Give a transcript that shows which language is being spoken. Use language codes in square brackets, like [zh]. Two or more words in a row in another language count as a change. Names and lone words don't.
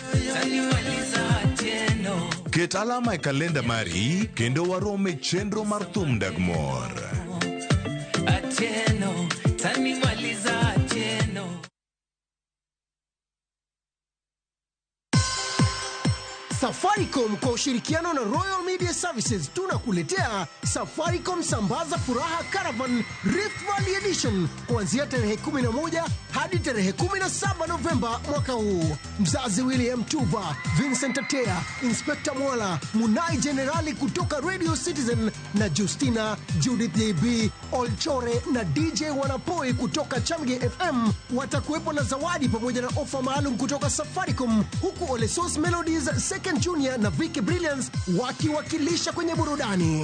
[luo] Ket alama e kalenda mari, kendo warome chenro mar thum dag mor. [sw] Safaricom kwa ushirikiano na Royal Media Services tunakuletea Safaricom Sambaza Furaha Caravan Rift Valley Edition kuanzia tarehe 11 hadi tarehe 17 Novemba mwaka huu. Mzazi William Tuva, Vincent Atea, Inspector Mwala, Munai Generali kutoka Radio Citizen na Justina, Judith JB, Olchore na DJ Wanapoi kutoka Chamge FM watakuwepo na zawadi pamoja na ofa maalum kutoka Safaricom, huku Olesos Melodies Second Junior na Vicky Brilliance wakiwakilisha kwenye burudani.